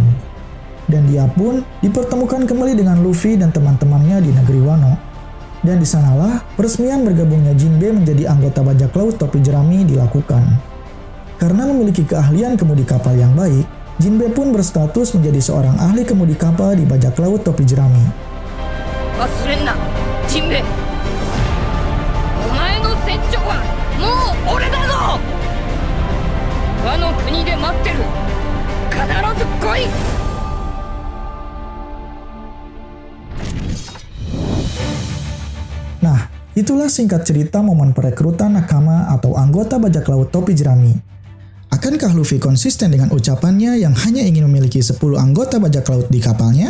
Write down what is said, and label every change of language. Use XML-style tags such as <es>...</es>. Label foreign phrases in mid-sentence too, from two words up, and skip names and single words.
<id>Dan dia pun dipertemukan kembali dengan Luffy dan teman-temannya di negeri Wano. Dan di sanalah peresmian bergabungnya Jinbei menjadi anggota bajak laut topi jerami dilakukan. Karena memiliki keahlian kemudi kapal yang baik, Jinbei pun berstatus menjadi seorang ahli kemudi kapal di bajak laut topi jerami.</id> <ja>忘れんなジンベエお前の船長はもう俺だぞ和の国で待ってる必ず来い</ja> <id>Nah, itulah singkat cerita momen perekrutan nakama atau anggota bajak laut topi jerami. Akankah Luffy konsisten dengan ucapannya yang hanya ingin memiliki 10 anggota bajak laut di kapalnya?</id>